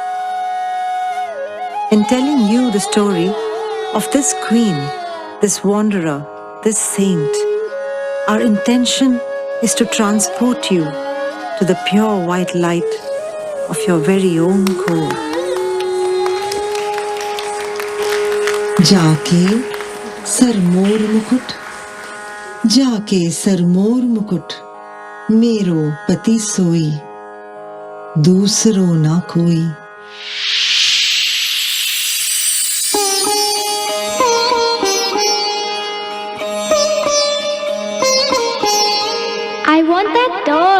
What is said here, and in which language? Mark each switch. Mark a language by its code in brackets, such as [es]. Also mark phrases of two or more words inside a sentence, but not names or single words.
[en] In telling you the story of this queen, this wanderer, this saint, our intention is to transport you to the pure white light of your very own core. [bra] जाके सरमोर मुकुट, जाके सरमोर मुकुट, मेरो पति सोई, दूसरो ना कोई. [en] I want that doll.